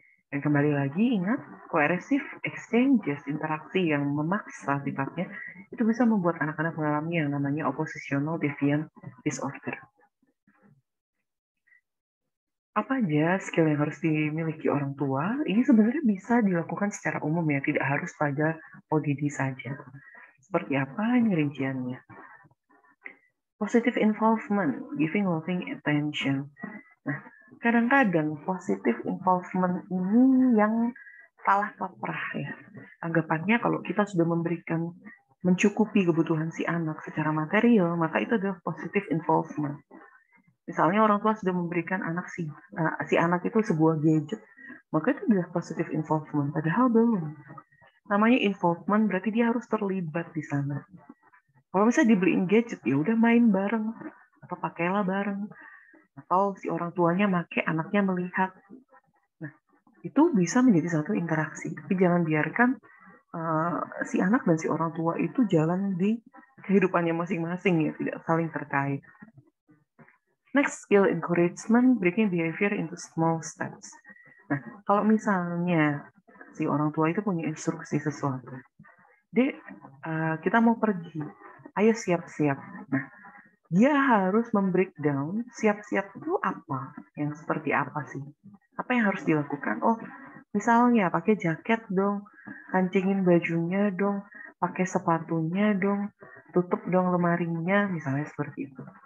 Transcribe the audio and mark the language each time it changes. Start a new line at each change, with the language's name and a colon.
Indonesian: Dan kembali lagi ingat,
English: coercive exchanges,
Indonesian: interaksi yang memaksa sifatnya, itu bisa membuat anak-anak mengalami yang namanya oppositional defiant disorder. Apa aja skill yang harus dimiliki orang tua? Ini sebenarnya bisa dilakukan secara umum ya, tidak harus pada ODD saja. Seperti apa ini rinciannya?
English: Positive involvement, giving loving attention.
Indonesian: Nah, kadang-kadang positive involvement ini yang salah kaprah ya. Anggapannya kalau kita sudah memberikan mencukupi kebutuhan si anak secara material, maka itu adalah positive involvement. Misalnya orang tua sudah memberikan si anak itu sebuah gadget, maka itu adalah positive involvement. Padahal belum. Namanya involvement berarti dia harus terlibat di sana. Kalau misalnya dibeliin gadget, ya udah main bareng atau pakailah bareng. Atau si orang tuanya make, anaknya melihat. Nah, itu bisa menjadi satu interaksi. Tapi jangan biarkan si anak dan si orang tua itu jalan di kehidupannya masing-masing ya, tidak saling terkait.
English: Next, skill encouragement, breaking behavior into small steps.
Indonesian: Nah, kalau misalnya si orang tua itu punya instruksi sesuatu, Dek, kita mau pergi, ayo siap-siap. Nah, dia harus membreakdown siap-siap itu apa, yang seperti apa sih? Apa yang harus dilakukan? Oh, misalnya pakai jaket dong, kancingin bajunya dong, pakai sepatunya dong, tutup dong lemarinya, misalnya seperti itu.